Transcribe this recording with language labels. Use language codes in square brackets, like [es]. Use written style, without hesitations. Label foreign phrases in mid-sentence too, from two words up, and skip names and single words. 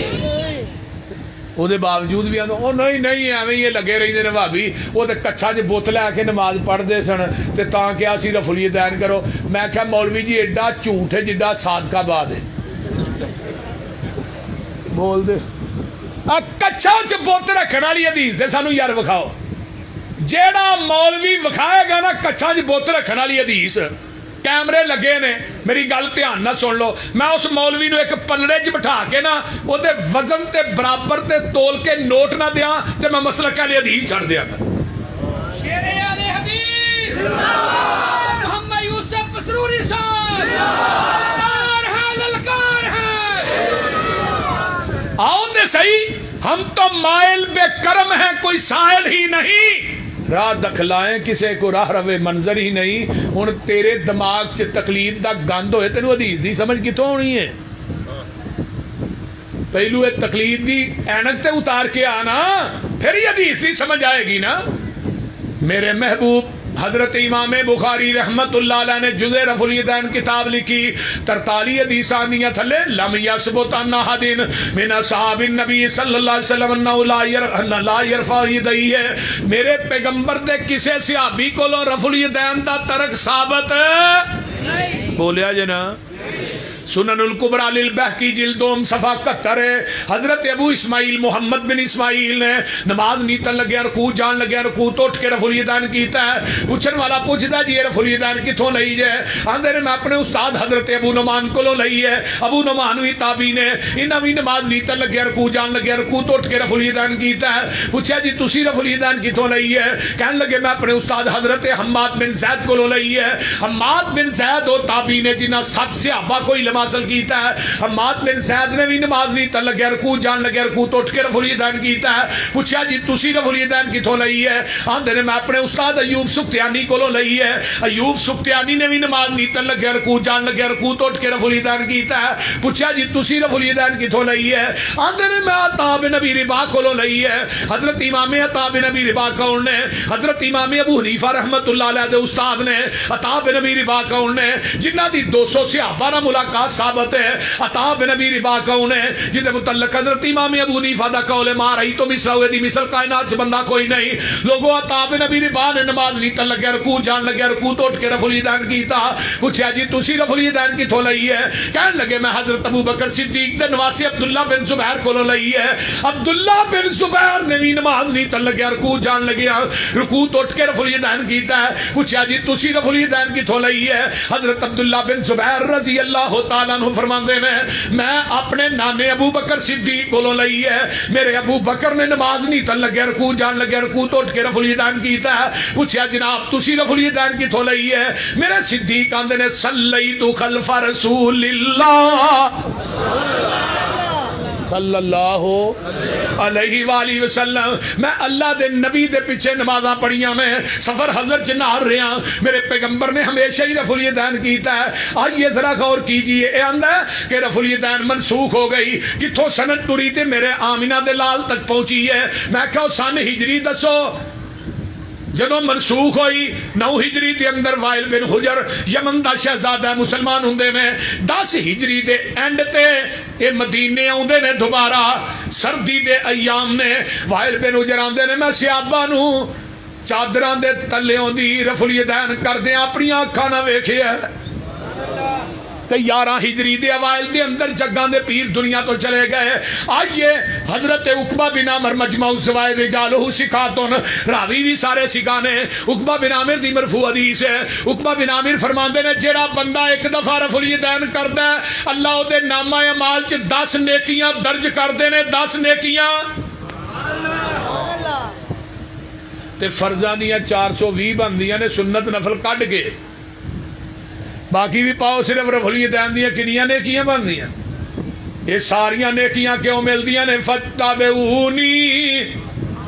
[pa] وہ دے باوجود بھی آدھو او نہیں ایویں یہ لگے رہی نے بھابی, وہ تے کچھا جی بوتل لے کے نماز پڑھ دے سن تے تاں کیا سی رفع الیدین کرو. میں کہا مولوی جی ایڈا جھوٹ ہے جڈا صادقہ باد ہے. بول دے کچھا چ بوتل رکھنے والی حدیث دے سانو یار وکھاؤ. جیڑا مولوی وکھائے گا نا کچھا چ بوتل رکھنے والی حدیث, کیمرے لگے نے, میری گل دھیان نہ سن لو, میں اس مولوی نو ایک پلڑے چ بٹھا کے نا وہ دے وزن تے برابر تے تول کے نوٹ نہ دیاں تے میں مسلک اہل حدیث چھڑ دیاں گا. شیر اہل حدیث محمد یوسف پسروری صاحب للکار ہے. [ur] آؤ دے صحیح, ہم تو مائل بے کرم ہیں, کوئی سائل ہی نہیں, راہ دکھلائیں کسے کو راہ روے منظر ہی نہیں. [pa] ہن تیرے دماغ چ تقلید دا گند ہوئے تینوں حدیث دی سمجھ کتوں ہونی ہے؟ پہلو یہ تقلید دی اینک تے اتار کے آنا, پھر یہ حدیث دی سمجھ آئے گی نا. میرے محبوب حضرت امام بخاری رحمت اللہ علیہ نے جزء رفع الیدین کتاب لکھی, 43 حدیث آنیاں تھلے. [ar] لم یثبت ان احد من اصحاب النبی صلی اللہ علیہ وسلم انه لا يرفع یدیہ, [pa] میرے پیغمبر دے کسے صحابی کو رفع الیدین دا ترک ثابت بولیا جنا. سنن الکبریٰ للبہقی جلدوم صفحہ 71 ہے. حضرت ابو اسماعیل محمد بن اسماعیل نے نماز نیتن لگیا رکوع جان لگیا رکوع تو اٹھ کے رفع الیدین کیتا ہے. پوچھن والا پوچھدا جی رفع الیدین کتھوں لئی جے؟ آندے نے میں اپنے استاد حضرت ابو نعمان کولوں لئی ہے. ابو نعمان وی تابعی نے, انہاں وی نماز نیتن لگیا رکوع جان لگیا رکوع تو اٹھ کے رفع الیدین کیتا ہے. پوچھا جی تسی رفع الیدین کتھوں لئی ہے؟ کہن لگے میں اپنے استاد حضرت حماد بن زید کولوں لئی ہے. حماد بن زید او تابعی نے جنہاں 7 صحابہ کو علم حاصل کیتا ہے. حماد بن زید نے بھی نماز نیتن لگیا رکوع جان لگیا رکوع تو اٹھ کے رفع الیدین کیتا ہے. پوچھا جی تسی رفع الیدین کتھوں لئی ہے؟ آندے نے میں اپنے استاد ایوب سختیانی کولوں لئی ہے. ایوب سختیانی نے بھی نماز نیتن لگیا رکوع جان لگیا رکوع تو اٹھ کے رفع الیدین کیتا ہے. پوچھا جی تسی رفع الیدین کتھوں لئی ہے؟ آندے نے میں عطا بن ابی رباح کولوں لئی ہے. حضرت امام عطا بن ابی رباح کون نے؟ حضرت امام ابو حنیفہ رحمت اللہ علیہ دے استاد نے. عطا بن ابی رباح کون نے؟ جنہ دی 200 صحابہ نال ملاقات ثابت ہے. عطا بن ابی رباح کون ہے؟ جدے متعلق حضرت امام ابو حنیفہ دا قول ہے [ar] ما رأیت مثلہ [pa] دی مثل کائنات چ بندہ کوئی نہیں. لوگوں عطا بن ابی رباح نے نماز نیتن لگیا رکوع جان لگیا رکوع تو اٹھ کے رفع الیدین کیتا. پوچھا جی تسی رفع الیدین کتھوں لئی ہے؟ کہن لگے میں حضرت ابو بکر صدیق دے نواسی عبداللہ بن زبیر کولوں لئی ہے. عبداللہ بن زبیر نے بھی نماز نیتن لگیا رکوع جان لگیا رکوع تو اٹھ کے رفع الیدین کیتا ہے. پوچھا جی تسی رفع الیدین کتھوں لئی ہے؟ حضرت عبداللہ بن زبیر [ar] رضی اللہ تعالیٰ عنہ [pa] فرماندے نے میں اپنے نانے ابو بکر صدیق کولوں لئی ہے. میرے ابو بکر نے نماز نیتن لگیا رکوع جان لگیا رکوع تو اٹھ کے رفع الیدین کیتا ہے. پوچھا جناب تسی رفع الیدین کتھوں لئی ہے؟ میرے صدیق آندے نے [ar] صلیت خلف رسول اللہ صلی اللہ علیہ وآلہ وسلم, [pa] میں اللہ دے نبی دے پیچھے نمازاں پڑھیاں میں سفر حضر چ نال رہا. میرے پیغمبر نے ہمیشہ ہی رفع الیدین کیتا ہے. [ur] آئیے ذرا غور کیجئے, [pa] اے آندا ہے کہ رفع الیدین منسوخ ہو گئی. کتھوں سند ٹری تے میرے آمینہ دے لال تک پہنچی ہے. میں کہو سن ہجری دسو جدوں منسوخ ہوئی 9 ہجری دے اندر وائل بن حجر یمن دا شہزادہ مسلمان ہوندے نے. 10 ہجری دے اینڈ تے اے مدینے آوندے نے دوبارہ سردی دے ایام نے. وائل بن حجر آندے نے میں صحابہ نو چادراں دے تلیوں دی رفع الیدین کردے اپنی اکھاں نہ ویکھیا. 11 ہجری دے اوائل دے اندر جگاں دے پیر دنیا تو چلے گئے. آئیے حضرت عقبہ بن عامر مجمع الزوائد [ar] رجالہ ثقاتن, [pa] راوی بھی سارے ثقہ نے. عقبہ بن عامر دی مرفوع حدیث ہے. عقبہ بن عامر فرماندے نے جیڑا بندہ ایک دفعہ رفع الیدین کردا ہے اللہ دے نامہ اعمال چ 10 نیکیاں درج کردے نے. 10 نیکیاں تے فرضاں دیاں 420 بندیاں نے سنت نفل کڈ کے, باقی بھی پاؤ صرف رفع الیدین دیاں کنیاں نیکیاں بن دیاں. یہ ساریاں نیکیاں کیوں مل دیاں نے؟